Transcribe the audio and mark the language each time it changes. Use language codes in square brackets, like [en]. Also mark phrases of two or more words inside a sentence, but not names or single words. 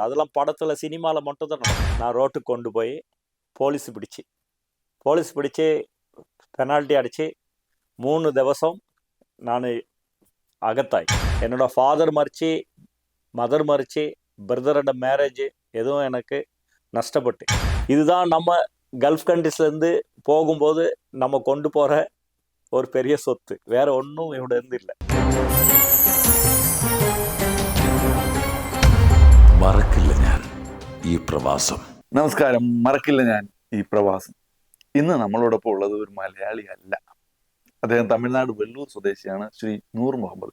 [ta] அதெல்லாம் படத்தில் சினிமாவில் மட்டும் தான் நடக்கும். நான் ரோட்டுக்கு கொண்டு போய் போலீஸ் பிடிச்சி பெனால்ட்டி அடித்து [ml] 3 ദിവസം ഞാൻ അകത്തായി. [ta] என்னோட ஃபாதர் மறிச்சு, மதர் மறிச்சு, பிரதரோட மேரேஜ் எதுவும் எனக்கு நஷ்டப்பட்டு. இதுதான் நம்ம [en] gulf countries [ta] போகும்போது நம்ம கொண்டு போகிற ஒரு பெரிய சொத்து. வேற ஒன்றும் இவட இருந்து இல்லை. [ml] മറക്കില്ല ഞാൻ ഈ പ്രവാസം. നമസ്കാരം. മറക്കില്ല ഞാൻ ഈ പ്രവാസം. ഇന്ന് നമ്മളോടൊപ്പം ഉള്ളത് ഒരു മലയാളി അല്ല. അദ്ദേഹം തമിഴ്നാട് വെല്ലൂർ സ്വദേശിയാണ്, ശ്രീ നൂർ മുഹമ്മദ്.